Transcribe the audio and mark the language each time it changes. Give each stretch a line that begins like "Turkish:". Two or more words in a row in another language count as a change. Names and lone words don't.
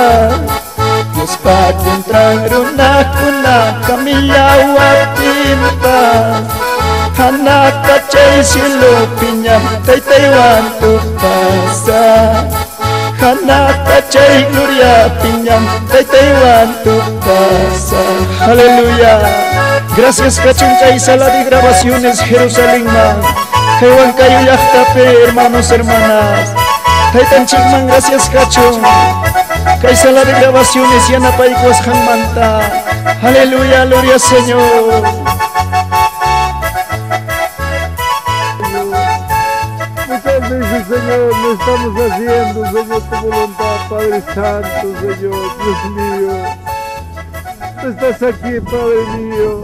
Quechua: Dios patun terang runa kuna kamilawatin pa. Anak kacay silo pinyam tay-taywan tupasa. Anak kacay gloria pinyam tay-taywan tupasa. Aleluya. Gracias Cachuncay Sala de Grabaciones Jerusalén man. Kaywan kayo yaktape
Spanish: hermanos hermanas.
Quechua: Taytan chikman gracias Cachun. Kay Sala de Grabaciones yanapay kuas manta.
Spanish: Aleluya, gloria Señor. Señor, lo estamos haciendo, Señor, tu voluntad, Padre Santo, Señor, Dios mío. Tú estás aquí, Padre mío.